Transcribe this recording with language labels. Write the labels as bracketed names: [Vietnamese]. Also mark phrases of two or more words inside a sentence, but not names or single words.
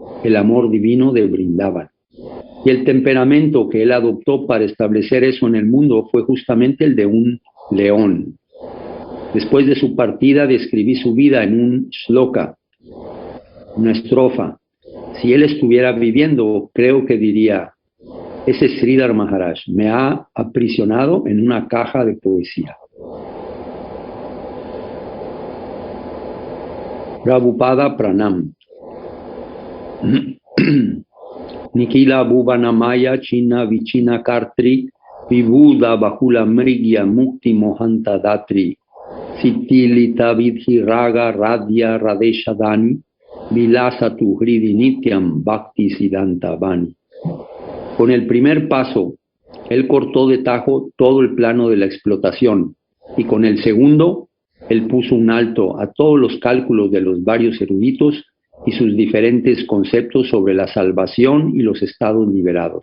[Spanish] el amor divino de Vrindavan. Y el temperamento que él adoptó para establecer eso en el mundo fue justamente el de un león. Después de su partida describí su vida en un shloka, una estrofa. Si él estuviera viviendo, creo que diría: ese Sridhar Maharaj me ha aprisionado en una caja de poesía. Prabhupada Pranam. [Sanskrit] Nikila Bhuvana Maya China Vichina Kartri Vibuda Bahula Mrigya Mukti Mohanta Datri Sitilita Vidhi Raga Radya Radeshadani Vilasatu Hridi Nityam Bhakti Siddhanta Vani. [Spanish] Con el primer paso, él cortó de tajo todo el plano de la explotación, y con el segundo, él puso un alto a todos los cálculos de los varios eruditos y sus diferentes conceptos sobre la salvación y los estados liberados.